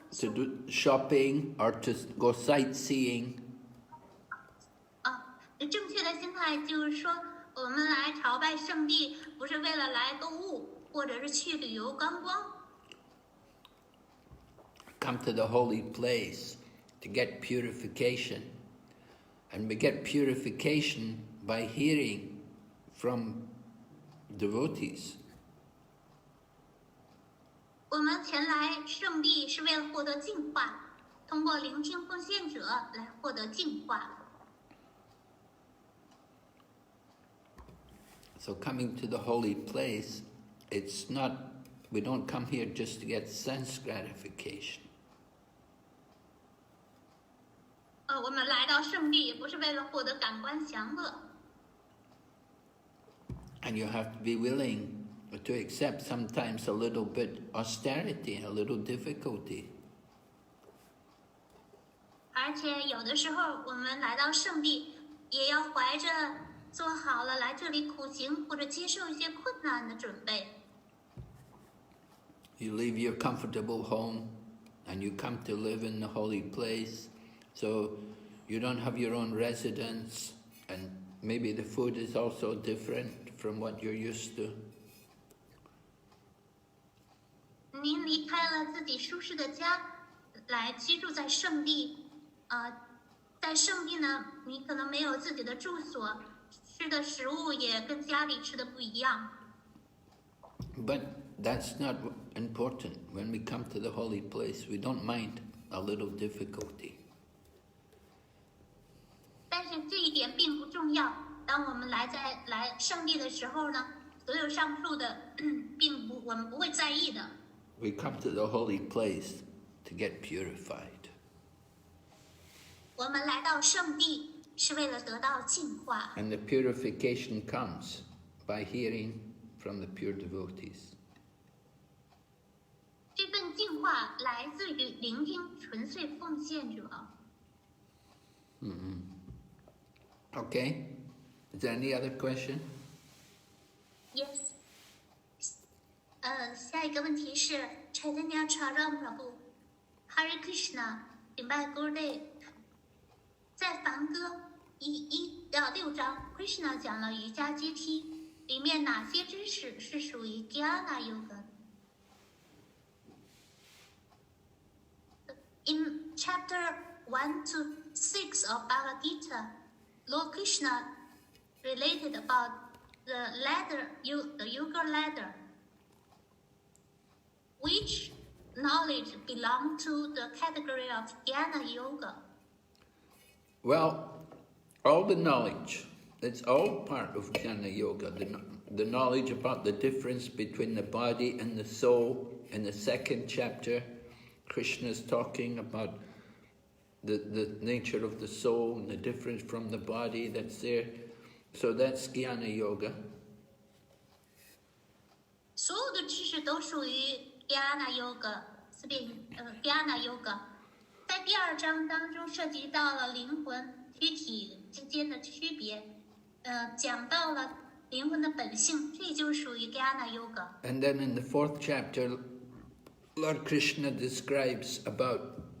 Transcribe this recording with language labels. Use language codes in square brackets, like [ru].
[en] To do shopping or to go sightseeing. [zh] 正确的心态就是说，我们来朝拜圣地，不是为了来购物，或者是去旅游观光。 [en] Come to the holy place to get purification. And we get purification by hearing from devotees. [zh] 我们前来圣地是为了获得净化，通过聆听奉献者来获得净化。 [en] So coming to the holy place, it's not, we don't come here just to get sense gratification. [zh] 我们来到圣地不是为了获得感官享乐。 [en] And you have to be willing to accept sometimes a little bit austerity, a little difficulty. [zh] 而且有的时候我们来到圣地，也要怀着做好了来这里苦行或者接受一些困难的准备。 [en] You leave your comfortable home and you come to live in the holy place. So you don't have your own residence, and maybe the food is also different from what you're used to. [zh] 您离开了自己舒适的家，来居住在圣地，在圣地呢，你可能没有自己的住所，吃的食物也跟家里吃的不一样。 [en] But that's not important. When we come to the holy place, we don't mind a little difficulty. [zh] 但是这一点并不重要。当我们来圣地的时候呢，所有上述的我们不会在意的。 [en] We come to the holy place to get purified. [zh] 我们来到圣地是为了得到净化。 [en] And the purification comes by hearing from the pure devotees. [zh] 这份净化来自于聆听纯粹奉献者。 [en] Okay. Is there any other question? Yes. [zh] 下一个问题是 Chaitanya Charan Prabhu Hare Krishna 顶拜 Gurudev。在梵歌1到6章 ，Krishna 讲了瑜伽阶梯，里面哪些知识是属于 Jnana Yoga？ [en] In chapter 1 to 6 of Bhagavad Gita, Lord Krishna related about the ladder, the yoga ladder, which knowledge belong to the category of Jnana Yoga. Well, all the knowledge, it's all part of Jnana Yoga. The knowledge about the difference between the body and the soul. In the second chapter, Krishna is talking about the nature of the soul and the difference from the body that's there. So that's Jnana Yoga. [zh] 所有的知识都属于 Jnana Yoga， Jnana Yoga。在第2章当中涉及到了灵魂躯体之间的区别，讲到了灵魂的本性，这就属于 Jnana Yoga。 [en] And then in the 4th chapter, Lord Krishna describes about